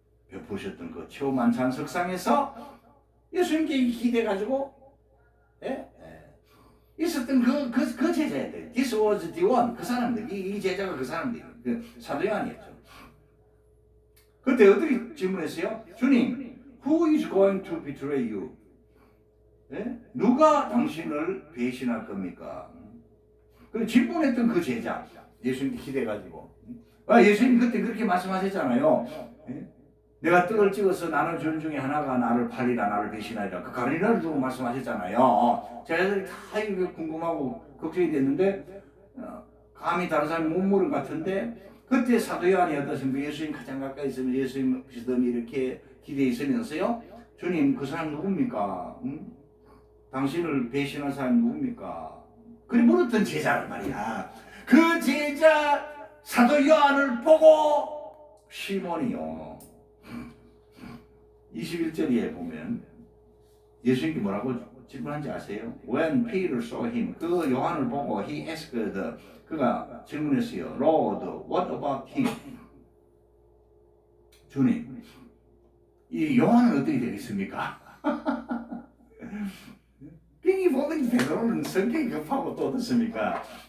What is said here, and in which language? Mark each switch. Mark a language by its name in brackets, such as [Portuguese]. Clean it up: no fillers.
[Korean] 베푸셨던 그 최후 만찬 석상에서 예수님께 기대가지고 있었던 그 제자들. [English] This was the one. [Korean] 그 사람들. 이 제자가 그 사람들. 그 사도 요한이었죠. 그때 어떻게 질문했어요? 주님, [English] who is going to betray you? [Korean] 누가 당신을 배신할 겁니까? 그 질문했던 그 제자. 예수님께 기대가지고. 예수님 그때 그렇게 말씀하셨잖아요. 내가 떡을 찍어서 나눌 줄 중에 하나가 나를 팔리라, 나를 배신하리라. 그 가리나를 두고 말씀하셨잖아요. 제자들이 다 이거 궁금하고 걱정이 됐는데 감히 다른 사람이 못 물은 것 같은데 그때 사도 요한이 어떠신가? 예수님 가장 가까이 있으면 예수님 비스듬히 이렇게 기대에 있으면서요. 주님, 그 사람 누굽니까? 당신을 배신한 사람이 누굽니까? 그래 물었던 제자란 말이야. 그 제자 사도 요한을 보고 시몬이요. 21절에 보면 예수님께 뭐라고 질문한지 아세요? [English] When Peter saw him, [Korean] 그 요한을 보고 [English] he asked, [Korean] 그가 질문했어요. [English] Lord, what about him? [Korean] 주님, 이 요한은 어떻게 되겠습니까? 괜히 보면 베드로는 성격이 급하고 또 어떻습니까?